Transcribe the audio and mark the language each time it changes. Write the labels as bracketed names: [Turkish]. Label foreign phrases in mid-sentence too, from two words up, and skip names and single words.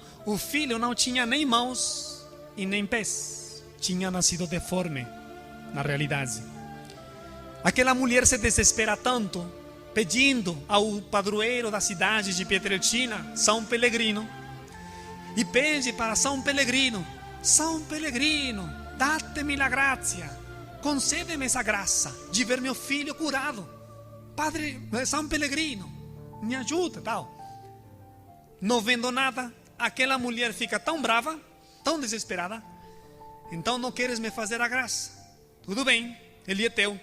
[Portuguese] O filho não tinha nem mãos e nem pés. Tinha nascido deforme, na realidade. Aquela mulher se desespera tanto, pedindo ao padroeiro da cidade de Pietrelcina, São Pellegrino, e pede para São Pellegrino: São Pellegrino, [Italian] date-me la grazia, [Portuguese] concede-me essa graça de ver meu filho curado. Padre São Pellegrino, me ajuda, tal. Não vendo nada, aquela mulher fica tão brava, tão desesperada. Então não queres me fazer a graça? Tudo bem, ele é teu.